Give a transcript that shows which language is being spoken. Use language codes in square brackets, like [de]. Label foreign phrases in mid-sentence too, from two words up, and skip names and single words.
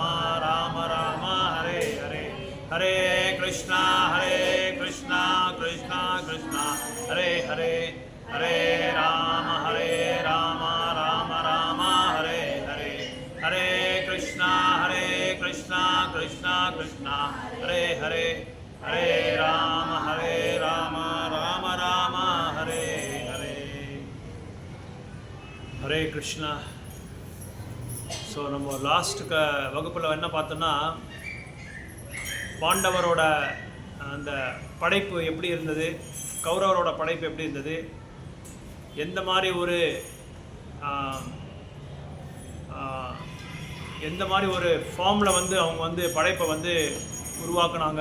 [sa] राम हरे हरे हरे कृष्णा कृष्णा कृष्णा हरे हरे हरे राम राम राम हरे हरे हरे कृष्णा कृष्णा कृष्णा हरे हरे हरे राम राम राम हरे हरे हरे कृष्णा. [ta] ஸோ நம்ம லாஸ்ட் வகுப்பில் என்ன பார்த்தோன்னா பாண்டவரோட அந்த படைப்பு எப்படி இருந்தது, கௌரவரோட படைப்பு எப்படி இருந்தது, எந்த மாதிரி ஒரு ஃபார்மில் வந்து அவங்க வந்து படைப்பை வந்து உருவாக்குனாங்க.